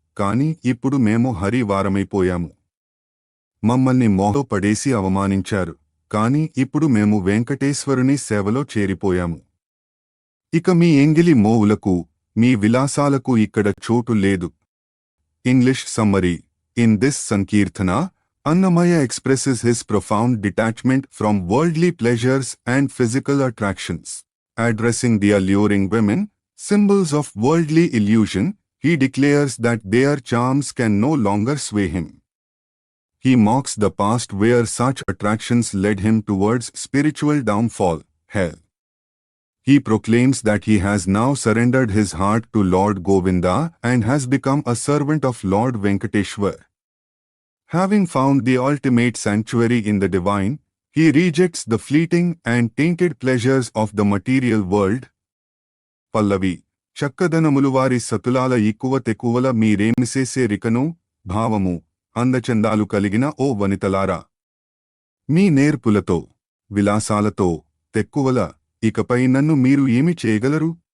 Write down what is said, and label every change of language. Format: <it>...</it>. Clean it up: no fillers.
<te>కాని ఇప్పుడు మేము హరి వారమైపోయాము. మమ్మల్ని మోహలో పడేసి అవమానించారు. కాని ఇప్పుడు మేము వెంకటేశ్వరుని సేవలో చేరిపోయాము. ఇక మీ ఎంగిలి మోవులకు, మీ విలాసాలకు ఇక్కడ చోటు లేదు. English summary. In this Sankirtana,</te> <en>Annamaya expresses his profound detachment from worldly pleasures and physical attractions. Addressing the alluring women, symbols of worldly illusion, he declares that their charms can no longer sway him. He mocks the past where such attractions led him towards spiritual downfall, hell. He proclaims that he has now surrendered his heart to Lord Govinda and has become a servant of Lord Venkateshwar. Having found the ultimate sanctuary in the divine, he rejects the fleeting and tainted pleasures of the material world.</en> <te>Pallavi, చక్కదనములువారి సతులాల ఈక్కువ తెక్కువల మీరేమిసేసే రికను, భావము, అందచందాలు కలిగిన ఓ వనితలారా. మీ నేర్పులతో, విలాసాలతో, తెక్కువల, ఇకపై నన్ను మీరు ఏమి చేయగలరు?</te>